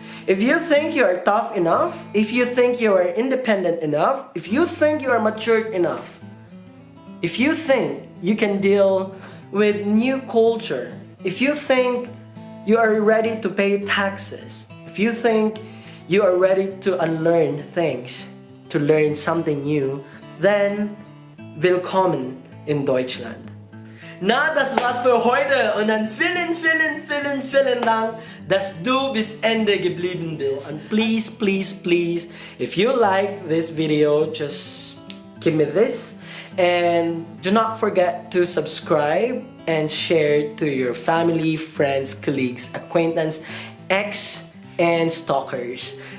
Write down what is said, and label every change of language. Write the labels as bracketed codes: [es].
[en] If you think you are tough enough, if you think you are independent enough, if you think you are matured enough, if you think you can deal with new culture, if you think you are ready to pay taxes, if you think you are ready to unlearn things, to learn something new, then [de] willkommen in Deutschland. Na, das war's für heute und dann vielen Dank, dass du bis Ende geblieben bist. [en] And please, if you like this video, just give me this and do not forget to subscribe and share to your family, friends, colleagues, acquaintance, ex and stalkers.